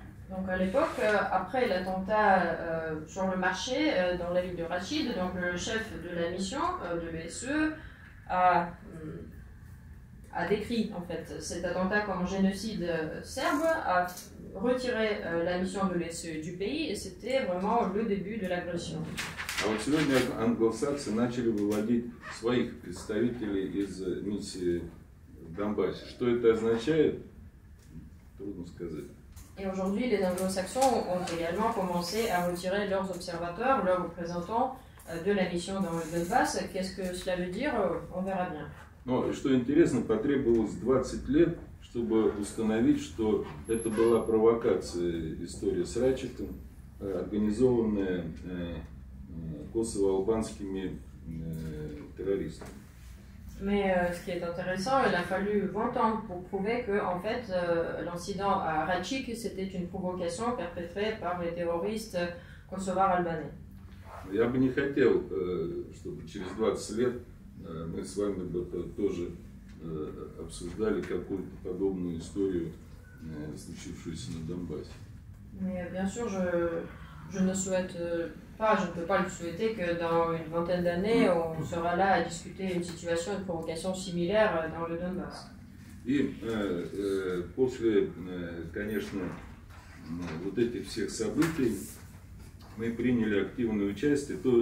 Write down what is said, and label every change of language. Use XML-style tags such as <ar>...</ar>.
<fr>Donc à l'époque, après l'attentat sur le marché dans la ville de Rachid, donc le chef de la mission de l'USE a décrit en fait cet attentat comme un génocide serbe, a retiré la mission de l'USE du pays, et c'était vraiment le début de l'agression.</fr> <ru>А вот сегодня англосаксы начали выводить своих представителей из миссии в Донбассе. Что это означает, трудно сказать.</ru> <fr>Et aujourd'hui, les anglo-saxons ont également commencé à retirer leurs observateurs, leurs représentants de la mission dans le Donbass. Qu'est-ce que cela veut dire? On verra bien.</fr> <ru>Но, что интересно, потребовалось 20 лет, чтобы установить, что это была провокация, история с Рачетом, организованная косово-албанскими террористами.</ru> <fr>Mais ce qui est intéressant, il a fallu 20 ans pour prouver que en fait, l'incident à Rachik, c'était une provocation perpétrée par les terroristes kosovars albanais.</fr> <ru>Я бы не хотел, чтобы через 20 лет мы с вами бы тоже обсуждали какую-то подобную историю, случившуюся на Донбассе.</ru> <fr>Mais bien sûr, je ne souhaite pas, je ne peux pas le souhaiter que dans une vingtaine d'années, on sera là à discuter une situation de provocation similaire dans le Donbass.</fr> <ru>И после, конечно, вот этих всех событий мы приняли активное участие.</ru>